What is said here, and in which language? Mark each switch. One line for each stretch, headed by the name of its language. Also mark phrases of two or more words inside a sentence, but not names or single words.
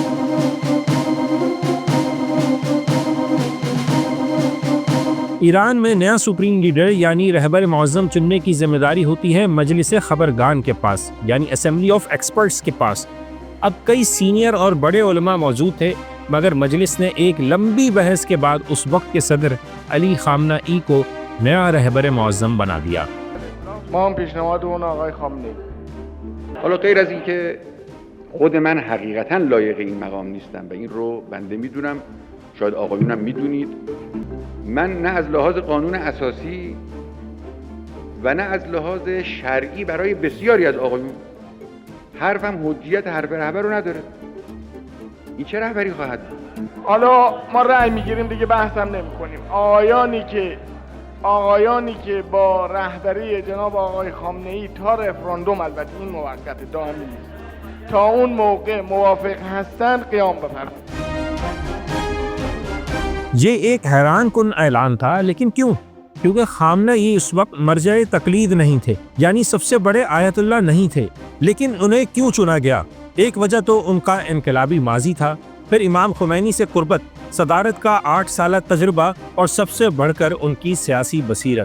Urdu: ایران میں نیا سپریم لیڈر یعنی رہبر معظم چننے کی ذمہ داری ہوتی ہے مجلس خبرگان کے پاس، یعنی
English: Assembly of Experts
Urdu: کے پاس۔ اب کئی سینئر اور بڑے علماء موجود تھے، مگر مجلس نے ایک لمبی بحث کے بعد اس وقت کے صدر علی خامنہ ای کو نیا رہبر معظم بنا دیا۔
Persian: ما هم پیشنهاد اون آقای خامنه‌ای. حالا غیر از اینکه خود من حقیقتا لایق این مقام نیستم و این رو بنده میدونم، شاید آقایونم میدونید، من نه از لحاظ قانون اساسی و نه از لحاظ شرعی برای بسیاری از آقایون حرفم حجیت حرف رهبر رو نداره. این چه رهبری خواهد بود؟ حالا ما رأی میگیریم دیگه بحثم نمی‌کنیم. آقایانی که با رهبری جناب آقای خامنه‌ای تا رفراندوم، البته این موقت دائمی نیست، تا اون موقع موافق هستن قیام بفرمایید۔
Urdu: یہ ایک حیران کن اعلان تھا، لیکن کیوں؟ کیونکہ خامنہ ای اس وقت مرجع تقلید نہیں تھے، یعنی سب سے بڑے آیت اللہ نہیں تھے۔ لیکن انہیں کیوں چنا گیا؟ ایک وجہ تو ان کا انقلابی ماضی تھا، پھر امام خمینی سے قربت، صدارت کا 8 سالہ تجربہ اور سب سے بڑھ کر ان کی سیاسی بصیرت۔